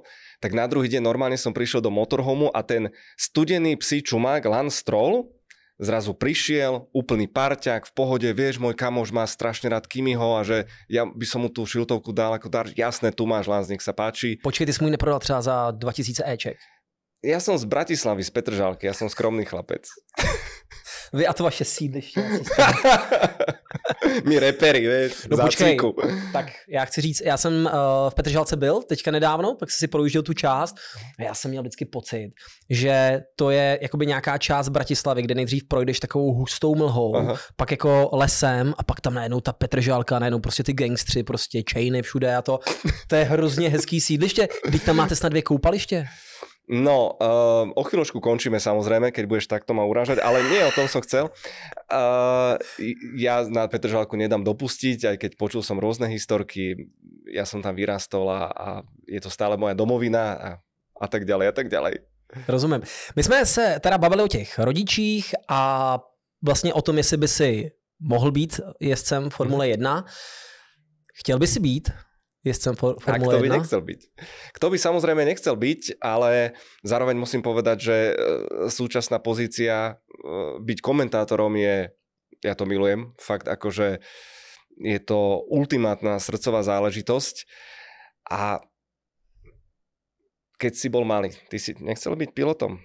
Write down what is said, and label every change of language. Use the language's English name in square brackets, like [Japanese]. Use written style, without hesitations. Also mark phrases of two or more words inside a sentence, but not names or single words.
[Slovak] Tak na druhý deň normálne som prišiel do motorhomu a ten studený psí čumák Lance Stroll zrazu prišiel, úplný parťák, v pohode, vieš, môj kamoš má strašne rád Kimiho a že ja by som mu tú šiltovku dal ako dar. Jasné, tu máš, Lance, nech sa páči. [Czech] Počkej, ty si mu neprodal třeba za 2000 éček. [Slovak] Ja som z Bratislavy, z Petržalky, ja som skromný chlapec. [Czech] Vy a to vaše sídliště. [Slovak] My reperi, vieš, [Czech] no počkej, tak já chci říct, já jsem v Petržalce byl teďka nedávno, pak si projížděl tu část a já jsem měl vždycky pocit, že to je jakoby nějaká část Bratislavy, kde nejdřív projdeš takovou hustou mlhou, aha, pak jako lesem a pak tam najednou ta Petržalka, najednou prostě ty gangstři, prostě chainy všude a to je hrozně hezký sídliště. Teď tam máte snad 2 koupaliště. [Slovak] No, o chvíľočku končíme samozrejme, keď budeš takto ma urážať, ale nie, o tom som chcel. Ja na Petržalku nedám dopustiť, aj keď počul som rôzne historky, ja som tam vyrastol a je to stále moja domovina a tak ďalej a tak ďalej. [Czech] Rozumím. My jsme se teda bavili o těch rodičích a vlastně o tom, jestli by si mohl být jezdcem Formule 1. Chtěl by si být jezdcem Formule 1? [Slovak] A kto by nechcel byť? Kto by samozrejme nechcel byť, ale zároveň musím povedať, že súčasná pozícia byť komentátorom je, ja to milujem, fakt akože je to ultimátna srdcová záležitosť a keď si bol malý, ty si nechcel byť pilotom?